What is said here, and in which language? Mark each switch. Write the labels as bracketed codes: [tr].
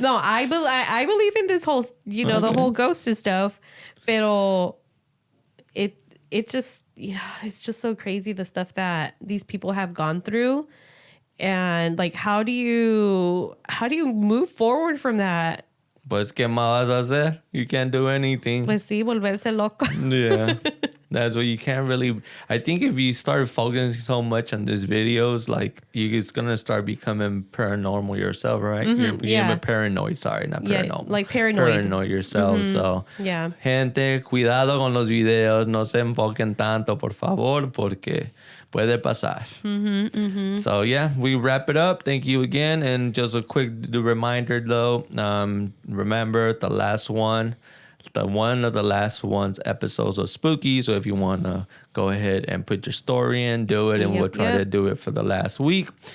[en] No, I believe in this whole, you know, the whole ghost and stuff. Pero it just, yeah, it's just so crazy, the stuff that these people have gone through. And like, how do you move forward from that? [es] Pues, ¿qué más vas a hacer? [en] You can't do anything. [es] Pues sí, volverse loco. [en] Yeah. That's what you can't really. I think if you start focusing so much on these videos, like you're just gonna start becoming paranormal yourself, right? You're yeah. paranoid. Sorry, not Yeah, paranormal. like paranoid. Paranoid yourself. So, Yeah. [es] gente, cuidado con los videos. No se enfoquen tanto, por favor, porque puede pasar. [en] So yeah, we wrap it up. Thank you again, and just a quick reminder though. Remember the last one. One of the last one's episodes of Spooky. So if you want to go ahead and put your story in, do it, and we'll try to do it for the last week.